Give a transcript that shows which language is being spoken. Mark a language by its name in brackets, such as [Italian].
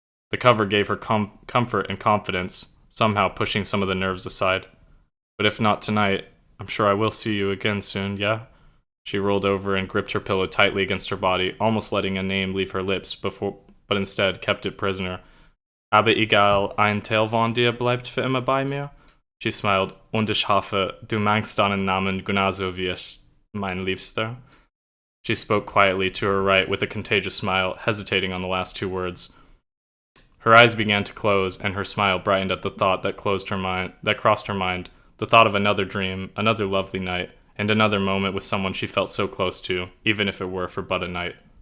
[English] The cover gave her comfort and confidence, somehow pushing some of the nerves aside. But if not tonight, I'm sure I will see you again soon, yeah? She rolled over and gripped her pillow tightly against her body, almost letting a name leave her lips, but instead kept it prisoner. [German] Aber egal, ein Teil von dir bleibt für immer bei mir? [English] She smiled. [German] Und ich hoffe, du magst deinen Namen genauso wie ich, mein Liebster. [English] She spoke quietly to her right with a contagious smile, hesitating on the last two words. Her eyes began to close, and her smile brightened at the thought that crossed her mind, the thought of another dream, another lovely night, and another moment with someone she felt so close to, even if it were for but a night.